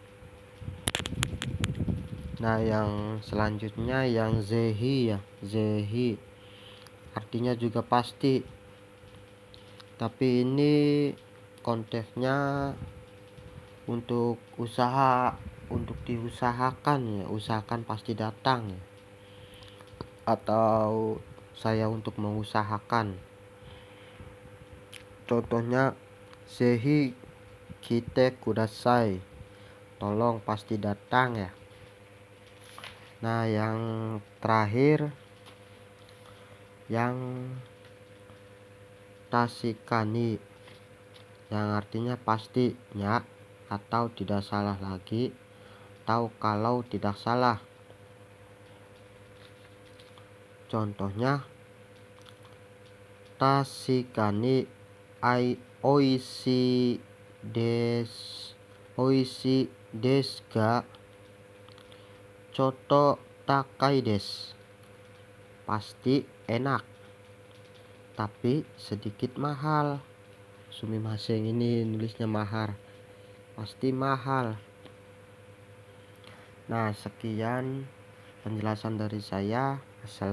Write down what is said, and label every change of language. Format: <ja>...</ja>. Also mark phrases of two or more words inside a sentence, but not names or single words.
<id>Nah, yang selanjutnya yang zehi ya, zehi artinya juga pasti, tapi ini konteksnya untuk usaha, untuk diusahakan ya, usahakan pasti datang ya, atau saya untuk mengusahakan.</id> <ja>Contohnya ぜひ来てください,</ja> <id>tolong pasti datang ya. Nah, yang terakhir yang tasikani yang artinya pastinya atau tidak salah lagi, atau kalau tidak salah.</id> <ja>Contohnya 確かに美味しいですがちょっと高いです,</ja> <id>pasti enak tapi sedikit mahal. Sumimasen, ini nulisnya mahal, pasti mahal. Nah, sekian penjelasan dari saya.</id>